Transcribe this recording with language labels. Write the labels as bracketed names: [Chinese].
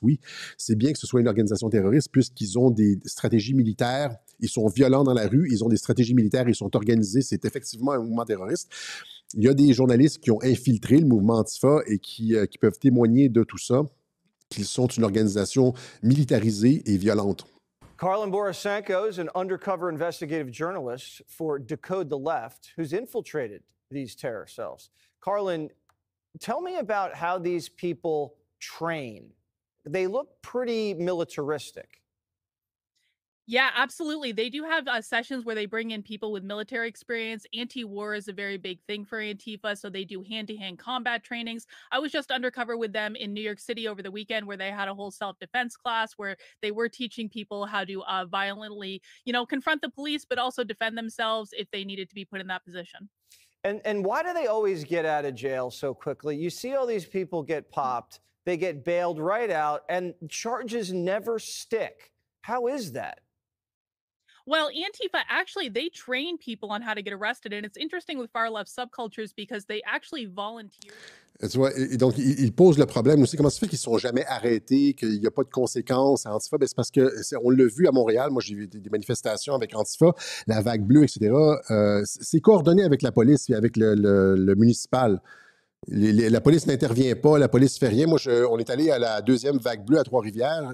[French] Oui, c'est bien que ce soit une organisation terroriste puisqu'ils ont des stratégies militaires, ils sont violents dans la rue, ils ont des stratégies militaires, ils sont organisés. C'est effectivement un mouvement terroriste. Il y a des journalistes qui ont infiltré le mouvement Antifa et qui peuvent témoigner de tout ça, qu'ils sont une organisation militarisée et violente. [English] Carlin Borisenko is an undercover investigative journalist for Decode the Left who's infiltrated these terror cells. Carlin, tell me about how these people train. They look pretty militaristic. Yeah, absolutely. They do have sessions where they bring in people with military experience. Anti-war is a very big thing for Antifa, so they do hand-to-hand combat trainings. I was just undercover with them in New York City over the weekend where they had a whole self-defense class where they were teaching people how to violently, confront the police, but also defend themselves if they needed to be put in that position. And why do they always get out of jail so quickly? You see all these people get popped, they get bailed right out, and charges never stick. How is that? Well, Antifa, actually, they train people on how to get arrested. And it's interesting with far left subcultures because they actually volunteer. [French] Tu vois, et donc, ils posent le problème aussi. Comment ça fait qu'ils ne sont jamais arrêtés, qu'il n'y a pas de conséquences à Antifa? Ben, c'est parce on l'a vu à Montréal. Moi, j'ai vu des manifestations avec Antifa, la vague bleue, etc. C'est coordonné avec la police et avec le municipal. La police n'intervient pas, la police ne fait rien. Moi, on est allé à la deuxième vague bleue à Trois-Rivières.